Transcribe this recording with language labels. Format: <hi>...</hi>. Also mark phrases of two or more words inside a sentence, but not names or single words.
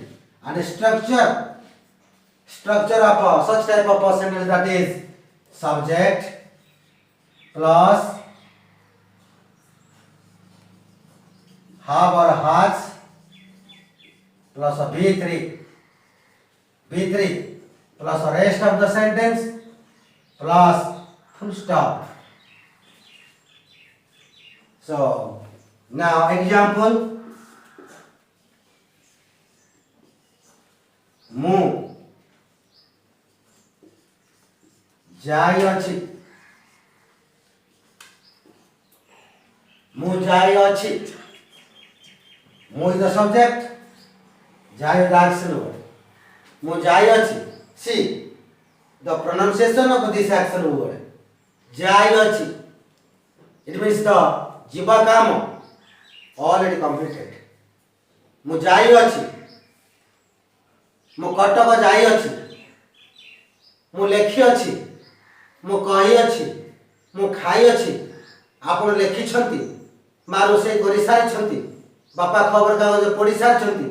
<en>And structure of such type of a sentence, that is subject plus have or has plus a B3 plus the rest of the sentence plus full stop. So now example,</en> <or>ମୁଁ ଯାଇଅଛି। ମୁଁ ଯାଇଅଛି।</or> <en>ମୁଁ is the subject, ଯାଇ is the action word.</en> <or>ମୁଁ ଯାଇଅଛି।</or> <en>See the pronunciation of this action word. ଯାଇଅଛି. It means the</en> <or>ଯିବା କାମ</or> <en>already completed.</en> <or>ମୁଁ ଯାଇଅଛି। ମୁଁ କଟକ ଯାଇଅଛି। ମୁଁ ଲେଖିଅଛି। ମୁଁ କହିଅଛି। ମୁଁ ଖାଇଅଛି। ଆପଣ ଲେଖିଛନ୍ତି। ମା ରୋଷେଇ କରିସାରିଛନ୍ତି। ବାପା ଖବରକାଗଜ ପଢ଼ି ସାରିଛନ୍ତି।</or>